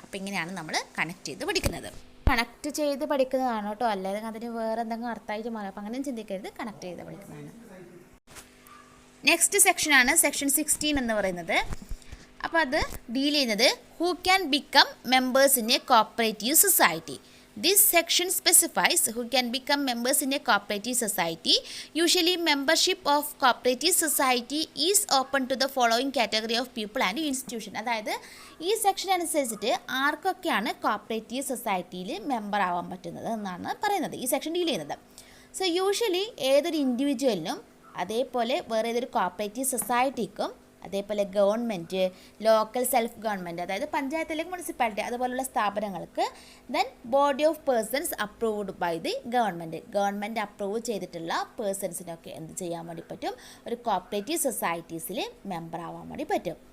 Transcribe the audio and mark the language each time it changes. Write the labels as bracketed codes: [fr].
[ml] അപ്പോൾ ഇങ്ങനെയാണ് നമ്മൾ കണക്ട് ചെയ്ത് പഠിക്കുന്നത്. കണക്ട് ചെയ്ത് പഠിക്കുന്നതാണ് കേട്ടോ, അല്ലെങ്കിൽ അതിന് വേറെ എന്തെങ്കിലും അർത്ഥമായിട്ട് മാറും. അപ്പോൾ അങ്ങനെയും ചിന്തിക്കരുത്, കണക്ട് ചെയ്ത് പഠിക്കുന്നതാണ്. നെക്സ്റ്റ് സെക്ഷനാണ് സെക്ഷൻ 16 എന്ന് പറയുന്നത്. അപ്പോൾ അത് ഡീൽ ചെയ്യുന്നത് [en] Who can become members in a cooperative society. This section specifies who can become members in a cooperative society. Usually membership of cooperative society is open to the following category of people and institution. [ml] അതായത് ഈ section അനുസരിച്ചിട്ട് ആർക്കൊക്കെയാണ് cooperative സൊസൈറ്റിയിൽ member ആവാൻ പറ്റുന്നത് എന്നാണ് പറയുന്നത്, ഈ സെക്ഷൻ ഡീൽ ചെയ്യുന്നത്. സോ യൂഷ്വലി ഏതൊരു ഇൻഡിവിജ്വലിനും അതേപോലെ വേറെ ഏതൊരു കോപ്പറേറ്റീവ് സൊസൈറ്റിക്കും അതേപോലെ ഗവൺമെൻറ്, ലോക്കൽ സെൽഫ് ഗവൺമെൻറ്, അതായത് പഞ്ചായത്ത് അല്ലെങ്കിൽ മുനിസിപ്പാലിറ്റി അതുപോലുള്ള സ്ഥാപനങ്ങൾക്ക് [en] then body of persons approved by the government [ml] approve ചെയ്തിട്ടുള്ള പേഴ്സൺസിനൊക്കെ എന്ത് ചെയ്യാൻ വേണ്ടി പറ്റും, ഒരു കോപ്പറേറ്റീവ് സൊസൈറ്റീസിൽ മെമ്പർ ആവാൻ വേണ്ടി പറ്റും.